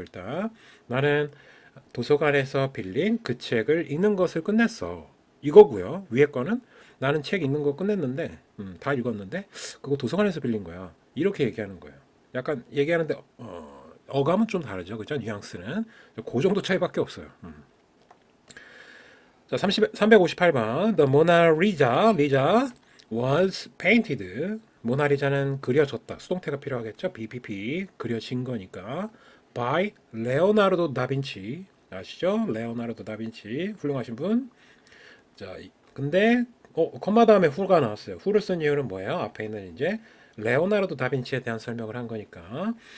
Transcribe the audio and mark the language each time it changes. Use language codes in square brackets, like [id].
[ko] 일단 나는 도서관에서 빌린 그 책을 읽는 것을 끝냈어. 이거고요. 위에 거는 나는 책 읽는 거 끝냈는데 다 읽었는데 그거 도서관에서 빌린 거야. 이렇게 얘기하는 거예요. 약간 얘기하는데 어감은 좀 다르죠. 그죠? 뉘앙스는 그 정도 차이밖에 없어요. [en] 자, 358번 The Mona Lisa was painted. [ko] 모나리자는 그려졌다. 수동태가 필요하겠죠? BPP 그려진 거니까 by 레오나르도 다빈치. 아시죠? 레오나르도 다빈치 훌륭하신 분. 자, 근데 컴마 다음에 후가 나왔어요. 후를 쓴 이유는 뭐예요? 앞에 있는 이제 레오나르도 다빈치에 대한 설명을 한 거니까.